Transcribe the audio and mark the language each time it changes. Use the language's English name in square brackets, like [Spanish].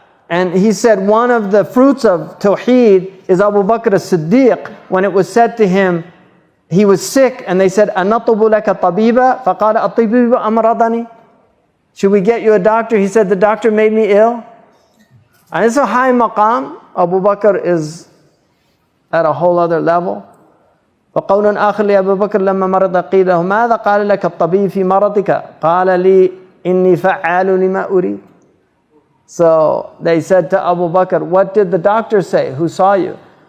[English] And he said one of the fruits of Tawheed is Abu Bakr as-Siddiq, when it was said to him, he was sick, and they said, [Arabic] أَنَطُبُ لَكَ طَبِيبًا فَقَالَ الطِّبِيبُ أَمْرَضَنِي. [English] Should we get you a doctor? He said, the doctor made me ill. And it's a high maqam. Abu Bakr is at a whole other level. [Arabic] وقول آخر لأبي بكر لما مرض قيل له ماذا قال لك الطبيب في مرضك قال لي إني فعال لما أريد. [English] So they said to Abu Bakr, what did the doctor say? Who saw you?